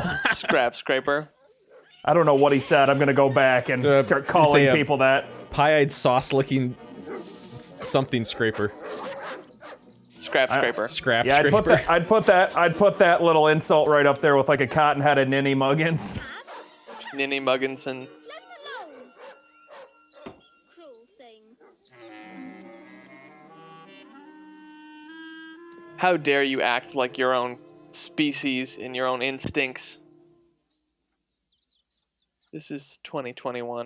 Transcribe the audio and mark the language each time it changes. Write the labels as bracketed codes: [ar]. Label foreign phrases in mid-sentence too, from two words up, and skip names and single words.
[en] Scrap scraper. I don't know what he said. I'm going to go back and start calling say, people that. Pie-eyed, sauce-licking something scraper. Scrap scraper. Scrap Yeah, scraper. I'd put that little insult right up there with like a cotton-headed ninny muggins. Ninny Mugginson. let him alone. Cruel thing. How dare you act like your own species and your own instincts? This is 2021.